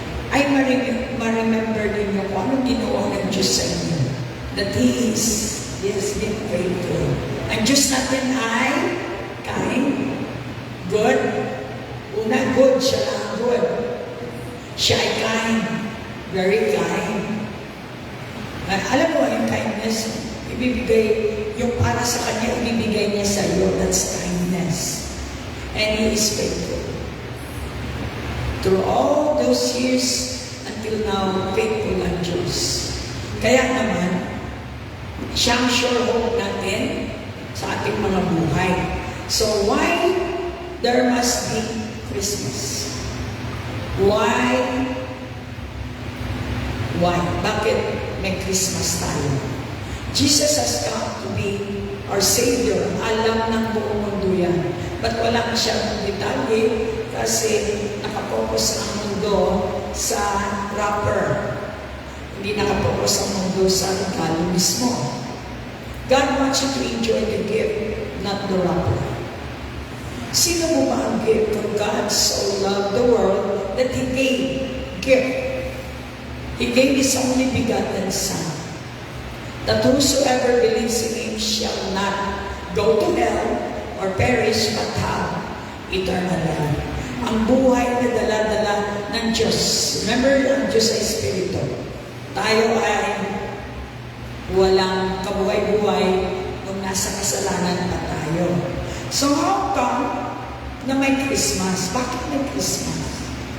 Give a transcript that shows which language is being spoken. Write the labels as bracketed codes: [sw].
[tl] I ma-remember din yung kung anong ginawa ng Diyos sa inyo. [en] That He has been faithful. [tl] Ang Diyos natin ay kind, good. Una, good, siya lang good. Siya ay kind, very kind. Alam mo, yung kindness, ibibigay, yung para sa Kanya, ibibigay niya sa iyo, that's kindness. [en] And He is faithful. Through all those years, until now, faithful ang Diyos. [tl] Kaya naman, siyang sure hope natin sa ating mga buhay. [en] So why there must be Christmas? Why? [tl] Bakit may Christmas tayo? [en] Jesus has come to be our Savior. [tl] Alam ng buong mundo yan. But wala na siyang detalye kasi nakapokus ang mundo sa wrapper. Hindi nakapokus ang mundo sa regalo mismo. [en] God wants you to enjoy the gift, not the wrapper. [tl] Sino mo ba ang gift? [en] For God so loved the world that He gave gift. He gave His only begotten Son, that whosoever believes in Him shall not go to hell or perish but have eternal life. [tl] Ang buhay na dala-dala ng Diyos. Remember, ang Diyos ay Espiritu. Tayo ay walang kabuhay-buhay nung nasa kasalanan pa tayo. So how come na may Christmas? Bakit may Christmas?